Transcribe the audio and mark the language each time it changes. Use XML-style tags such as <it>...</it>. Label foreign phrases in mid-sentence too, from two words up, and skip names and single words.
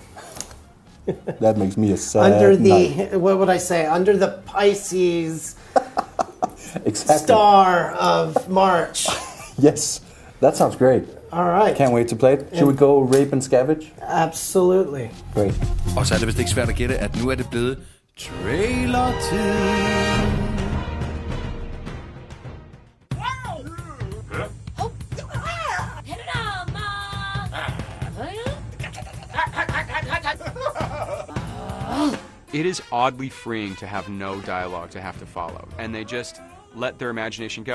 <en>That makes me a sad knight. What would I say? Under the Pisces exactly. star of March. Yes, that sounds great. All right. Can't wait to play it. Should we go rape and scavenge? Absolutely. Great.</en> <da>Og så er det vist ikke svært at gætte, at nu er det blevet trailer-tid.</da> <en>It is oddly freeing to have no dialogue to have to follow, and they just let their imagination go.</en>